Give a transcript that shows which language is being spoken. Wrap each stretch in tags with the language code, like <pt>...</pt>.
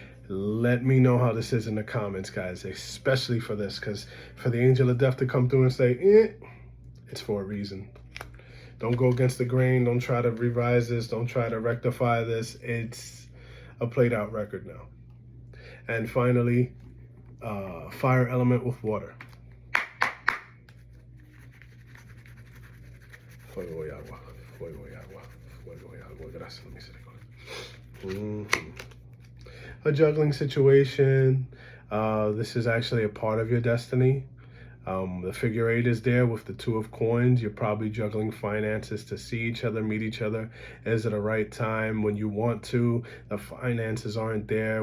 <en>Let me know how this is in the comments, guys, especially for this, because for the angel of death to come through and say, it's for a reason. Don't go against the grain. Don't try to revise this. Don't try to rectify this. It's a played out record now. And finally, fire element with water.</en> <es>Fuego y agua, fuego y agua, fuego y agua. Gracias, misericordia.</es> <en>A juggling situation. This is actually a part of your destiny. The figure 8 is there with the 2 of coins. You're probably juggling finances to see each other, meet each other. Is it a right time? When you want to, the finances aren't there.</en>